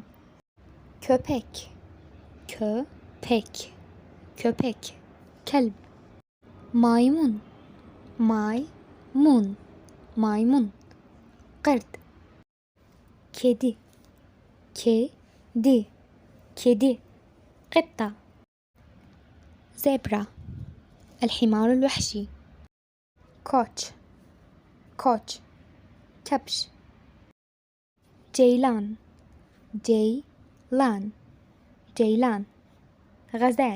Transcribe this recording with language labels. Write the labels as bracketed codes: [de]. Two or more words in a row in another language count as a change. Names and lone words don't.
[tr] köpek, köpek, köpek, كلب. maymun, maymun, maymun, قرد. kedi, kedi, kedi, [ar] قطة. زبرة، الحمار الوحشي. [tr] koç, koç, كبش. ceylan, ceylan, ceylan, غزال.